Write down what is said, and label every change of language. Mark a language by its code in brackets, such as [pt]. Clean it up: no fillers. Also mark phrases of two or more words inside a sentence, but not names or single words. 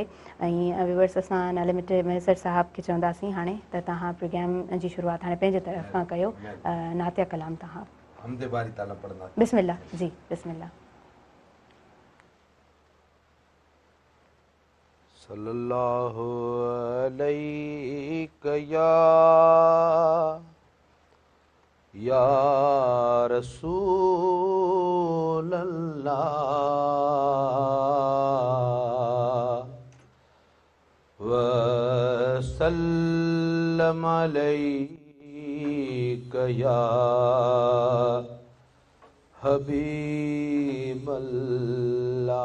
[sd] ऐं व्यूअर्स, असां नाले मिटे मैसर साहिब खे चवंदासीं हाणे त तव्हां प्रोग्राम जी शुरूआति हाणे पंहिंजे तरफ़ खां कयो। नातिया कलाम तव्हां बिस्मिल्लाह जी, बिस्मिल्लाह। [ar] صلی اللہ علیہ یا رسول اللہ وسلم علیک یا حبیب اللہ.